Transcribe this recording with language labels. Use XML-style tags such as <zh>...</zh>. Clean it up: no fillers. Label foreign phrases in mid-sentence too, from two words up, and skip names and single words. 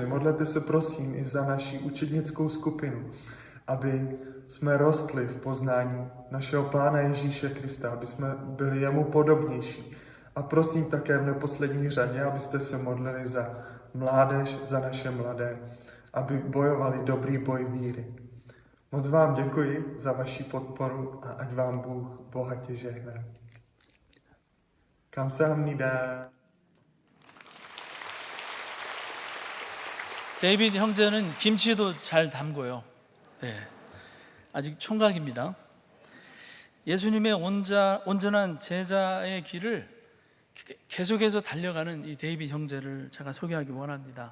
<cs>Modlete se prosím i za naši učednickou skupinu, aby jsme rostli v poznání našeho Pána Ježíše Krista, aby jsme byli jemu podobnější. A prosím také v neposlední řadě, abyste se modlili za mládež, za naše mladé, aby bojovali dobrý boj víry. Moc vám děkuji za vaši podporu a ať vám Bůh bohatě žehná.</cs> <ko>감사합니다. 데이빗 형제는 김치도 잘 담고요. 네, 아직 총각입니다. 예수님의 온전한 제자의 길을 계속해서 달려가는 이 데이빗 형제를 제가 소개하기 원합니다.</ko>